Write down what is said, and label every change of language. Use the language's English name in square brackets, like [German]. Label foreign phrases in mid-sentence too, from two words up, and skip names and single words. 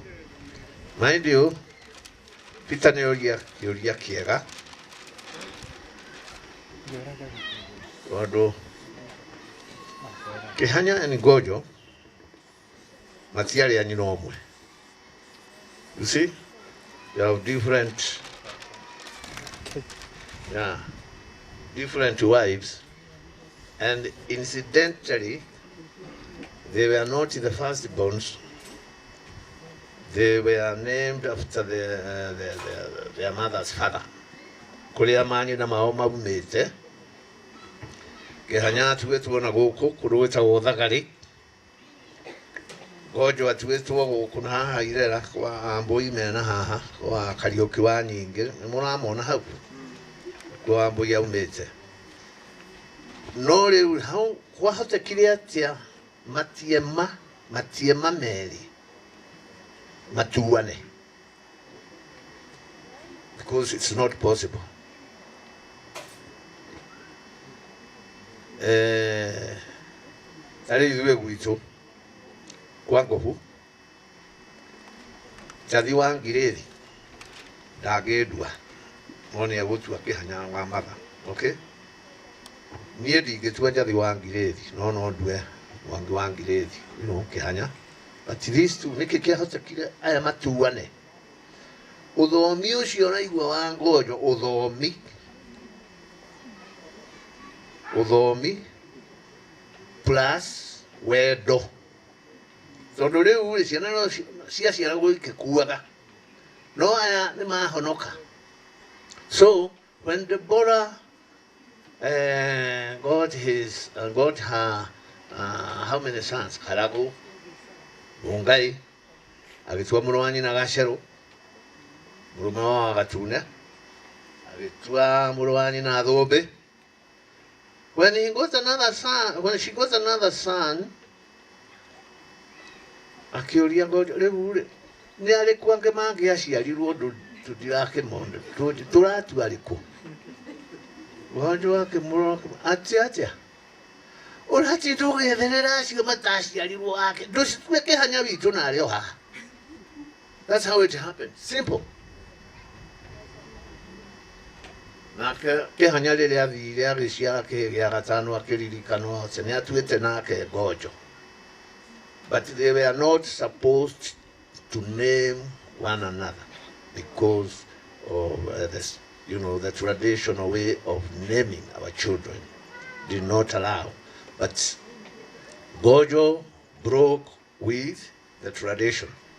[English] Mind you, Peter Neoria Kiera. [Kikuyu] Wado Kehanya and Ngonjo matiari ani no omwe. [English] You see, you have different wives, and incidentally they were not the firstborns. They were named after their mother's father. [Kikuyu] Kuria mani na mao mabumete. Kehanya atuĩtwo na gũkũ kũrũ gwĩtagwo Thagari. Ngonjo atuĩtwo gũkũ na haha Irera kwa Ambũi mena haha kwa Kariũki wa Nyingĩ. Nĩmũramona hau kwa Ambũi aumĩte. No rĩu hau kwahotekire atĩa matiema merĩ matuane, [English] because it's not possible. [Kikuyu] Tari ithuĩ gwitũ kwa Ngobu Njathi wa Ngirĩthi ndangĩndua no nĩegũtua Kĩhanya wa matha. Okay, niĩ ndingĩtua Njathi wa Ngirĩthi no ndue Mwangi wa Ngirĩthi, Kĩhanya. [English] But these two [Kikuyu] nĩkĩ kĩahotekire aya matuane. Ũthomi ũcio ũraigua wa Ngonjo, ũthomi plus wendo, tondu riu ciana no ciaciaragwo ikikuaga no aya ni mahonoka. [English] So when Deborah got her how many sons? [Kikuyu] Karagu, Mungai, agitua muru wa nyina Gacero, murume wa Gatune, agitua muru wa nyina Thũmbĩ. [English] When she got another son, [Kikuyu] akiuria Ngonjo riu ni ariku ange mangiaciarirwo tutirakĩmona tũratua ariku. Ngonjo akĩmũrora atia ũratinda ũgĩetherera acio mataciarirwo ake ndũcitue kĩhanya witũ na arĩ o haha. [English] That's how it happened. Simple. [Kikuyu] Nake kĩhanya rĩrĩa athire agĩciara kĩhĩ gĩa gatano akĩririkanwo atĩ nĩ atuĩte nake Ngonjo. [English] But they were not supposed to name one another because of the traditional way of naming our children did not allow. But Ngonjo broke with the tradition.